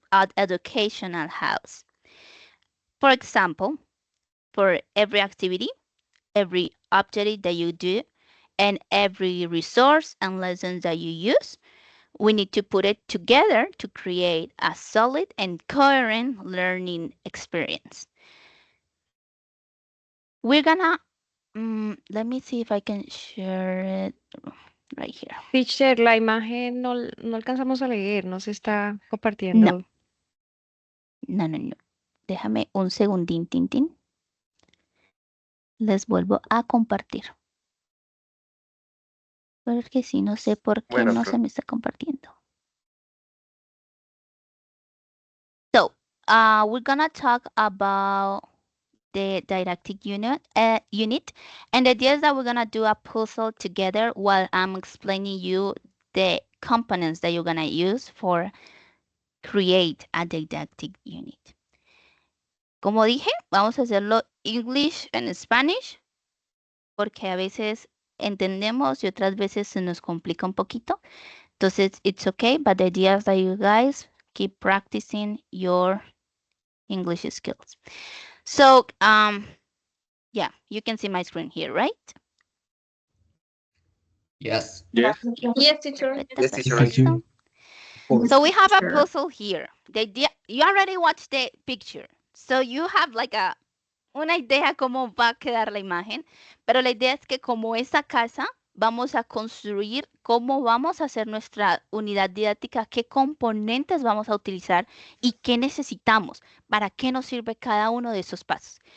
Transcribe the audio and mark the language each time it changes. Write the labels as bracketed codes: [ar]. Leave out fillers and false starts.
[en] An educational house. For example, for every activity, every object that you do, and every resource and lessons that you use, we need to put it together to create a solid and coherent learning experience. We're gonna, let me see if I can share it right here. [es] Teacher, la imagen no alcanzamos a leer, no se está No, compartiendo. no, no, no. Déjame un segundín, Tintín. Les vuelvo a compartir. Porque si no sé por qué no se me está compartiendo. [en] So, we're gonna talk about the didactic unit, and the idea is that we're gonna do a puzzle together while I'm explaining you the components that you're gonna use for create a didactic unit. [es] Como dije, vamos a hacerlo [en] English and Spanish, [es] porque a veces entendemos y otras veces se nos complica un poquito. [en] Entonces, it's okay, but the idea is that you guys keep practicing your English skills. So, yeah, you can see my screen here, right? Yes. Yes, teacher. Perfecto. So we have a puzzle here. The idea, you already watched the picture. So you have like [es] una idea cómo va a quedar la imagen, pero la idea es que como esa casa vamos a construir cómo vamos a hacer nuestra unidad didáctica, qué componentes vamos a utilizar y qué necesitamos, para qué nos sirve cada uno de esos pasos.